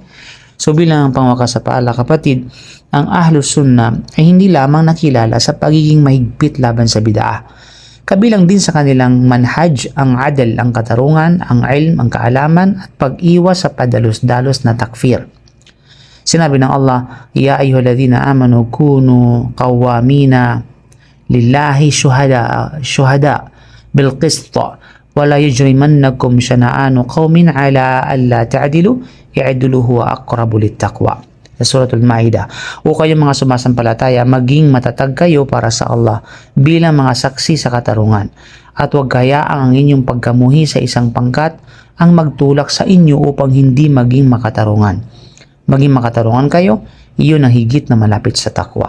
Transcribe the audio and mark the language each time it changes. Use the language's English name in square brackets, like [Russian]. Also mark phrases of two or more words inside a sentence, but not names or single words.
[Filipino] So bilang pangwakas sa paala kapatid, ang Ahlus Sunnah ay hindi lamang nakilala sa pagiging mahigpit laban sa bid'a. Kabilang din sa kanilang manhaj ang adl, ang katarungan, ang ilm, ang kaalaman at pag-iwas sa padalos-dalos na takfir. Sinabi ng Allah, [Arabic] يا أيها الذين آمنوا كونوا قوامين لله شهداء بالقسط ولا يجرمنكم شنآن قوم على ألا تعدلوا اعدلوا هو أقرب للتقوى. [Filipino] Sa Suratul Ma'idah. O kayong mga sumasampalataya, maging matatag kayo para sa Allah bilang mga saksi sa katarungan. At huwag hayaang ang inyong pagkamuhi sa isang pangkat ang magtulak sa inyo upang hindi maging makatarungan. Maging makatarungan kayo, iyon ang higit na malapit sa takwa.